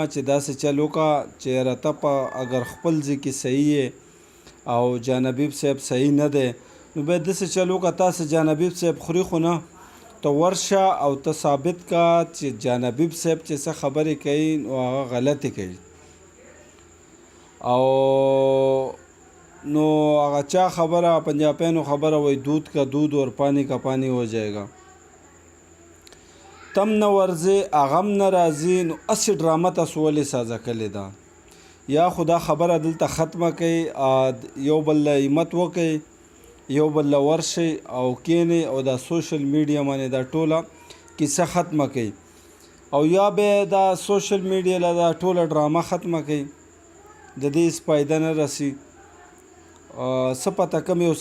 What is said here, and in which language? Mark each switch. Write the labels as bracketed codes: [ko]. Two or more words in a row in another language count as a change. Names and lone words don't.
[ps] چې داسې چل وکړه چې یاره ته په اگر خپل ځای کې صحیح یې او جان حبیب صاحب صحیح نه دی نو باید داسې چل وکړه تاسې جان حبیب صاحب خوري خو نه ته ورشه او ته ثابت کا چې جان حبیب صاحب چې څه خبرې کوي نو هغه غلطې کوي او نو هغه چا خبره پنجابیانو خبره وایي [ur] دودھ کا دودھ اور پانی کا پانی ہو جائے گا [ps] تم نه ورځې هغه هم نه راځي نو هسې ډرامه تاسو ولې سازه کړې ده یا خو دا خبره دلته ختمه کوئ یو بل له همت وکئ یو بل له ورشئ او کښېنئ او دا [en] social media [ps] باندې دا ټوله کیسه ختمه کړئ او یا به دا [en] social media [ps] له دا ټوله ډرامه ختمه کړئ د دې هېڅ فایده نه رسي څه پته کوم یو